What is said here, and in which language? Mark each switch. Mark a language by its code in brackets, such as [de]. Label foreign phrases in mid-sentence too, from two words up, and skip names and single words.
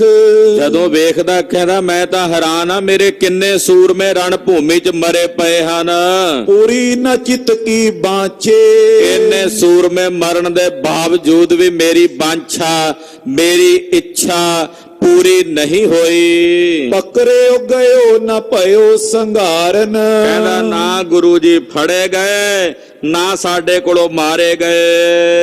[pa] ਜਦੋਂ ਵੇਖਦਾ ਕਹਿੰਦਾ ਮੈਂ ਤਾਂ ਹੈਰਾਨ ਆ, ਮੇਰੇ ਕਿੰਨੇ ਸੂਰਮੇ ਰਣ ਭੂਮੀ 'ਚ ਮਰੇ ਪਏ ਹਨ। [bra] पूरी न चित की बाँचे। [pa] ਇੰਨੇ ਸੂਰਮੇ ਮਰਨ ਦੇ ਬਾਵਜੂਦ ਵੀ ਮੇਰੀ ਬਾਂਛਾ, ਮੇਰੀ ਇੱਛਾ ਪੂਰੀ ਨਹੀਂ ਹੋਈ। [bra] पकरिओ गइओ ना भइओ संघारन। [pa] ਕਹਿੰਦਾ ਨਾ ਗੁਰੂ ਜੀ ਫੜੇ ਗਏ, ਨਾ ਸਾਡੇ ਕੋਲੋਂ ਮਾਰੇ ਗਏ।